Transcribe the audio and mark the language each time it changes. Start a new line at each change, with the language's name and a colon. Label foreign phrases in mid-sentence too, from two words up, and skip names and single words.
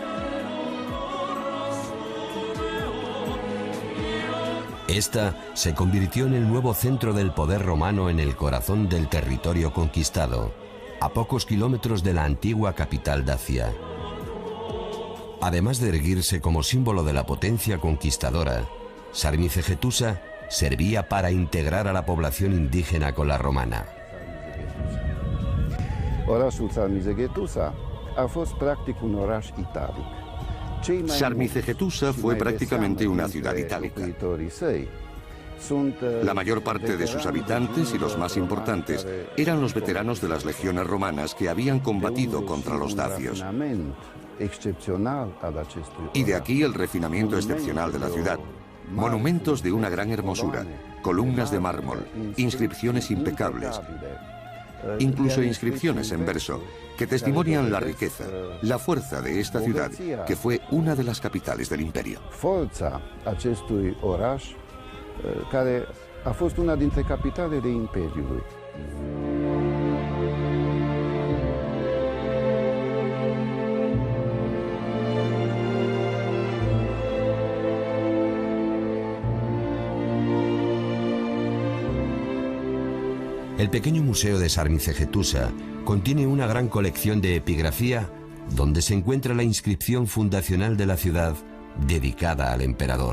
Spanish: Esta se convirtió en el nuevo centro del poder romano en el corazón del territorio conquistado, a pocos kilómetros de la antigua capital dacia. Además de erguirse como símbolo de la potencia conquistadora, Sarmizegetusa servía para integrar a la población indígena con la romana.
Romanian: Orașul Sarmizegetusa a fost practic un oraș italic.
Spanish: Sarmizegetusa fue prácticamente una ciudad itálica. La mayor parte de sus habitantes y los más importantes eran los veteranos de las legiones romanas que habían combatido contra los dacios. Y de aquí el refinamiento excepcional de la ciudad. Monumentos de una gran hermosura, columnas de mármol, inscripciones impecables. incluso inscripciones en verso, que testimonian la riqueza, la fuerza de esta ciudad, que fue una de las capitales del imperio.
Romanian: Forța acestui oraș, care a fost una dintre capitalele Imperiului.
Spanish: El pequeño museo de Sarmizegetusa contiene una gran colección de epigrafía donde se encuentra la inscripción fundacional de la ciudad dedicada al emperador.